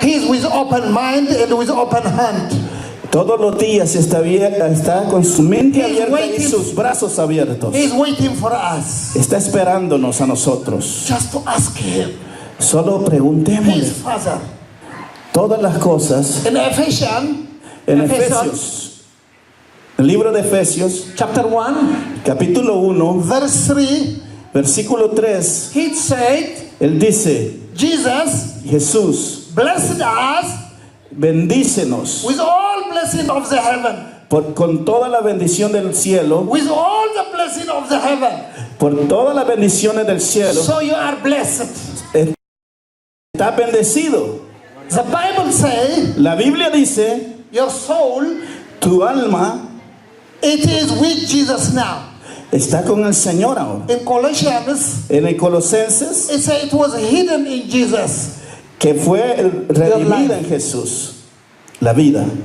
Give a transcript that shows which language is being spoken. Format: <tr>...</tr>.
<en>He's with open mind and with open hand.</en> <es>todos los días está con su mente</es> <en>He's</en> <es>abierta y</es> <en>waiting.</en> <es>sus brazos abiertos.</es> <en>He's waiting for us</en> <es>Está esperándonos a nosotros.</es> <en>just to ask Him.</en> <es>Solo</es> <en>His</en> <es>preguntémosle</es> <en>Father.</en> <es>todas las cosas.</es> <en>In Ephesians,</en> <es>En Efesios, el libro de Efesios,</es> <en>chapter 1,</en> <es>capítulo 1,</es> <en>verse 3,</en> <es>versículo 3,</es> <en>He said,</en> <es>él dice,</es> <en>Jesus</en> <es>Jesús,</es> <en>blessed us</en> <es>bendícenos</es> <en>with all blessing of the heaven.</en> <es>con toda la bendición del cielo,</es> <en>With all the blessing of the heaven.</en> <es>por todas las bendiciones del cielo.</es> <en>So you are blessed.</en> <es>Estás bendecido.</es> <en>The Bible says</en> <es>La Biblia dice,</es> <en>your soul,</en> <es>tu alma</es> <en>it is with Jesus now.</en> <es>está con el Señor ahora.</es> <en>In Colossians,</en> <es>En el Colosenses,</es> <en>it says it was hidden in Jesus.</en> <es>que fue redimida en Jesús, la vida.</es>